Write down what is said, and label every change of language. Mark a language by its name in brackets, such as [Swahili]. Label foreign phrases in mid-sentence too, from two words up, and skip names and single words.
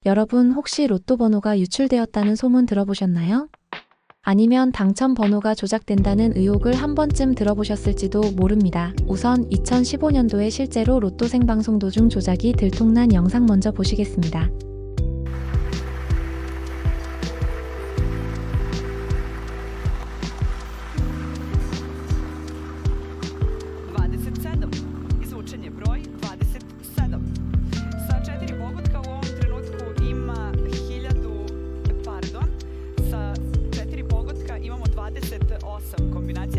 [Korean] 여러분 혹시 로또 번호가 유출되었다는 소문 들어보셨나요? 아니면 당첨 번호가 조작된다는 의혹을 한 번쯤 들어보셨을지도 모릅니다. 우선 2015년도에 실제로 로또 생방송 도중 조작이 들통난 영상 먼저 보시겠습니다. [Croatian] Izvučen je broj 27. Sa 4 pogotka u ovom trenutku ima 4 pogotka imamo 28 kombinacija.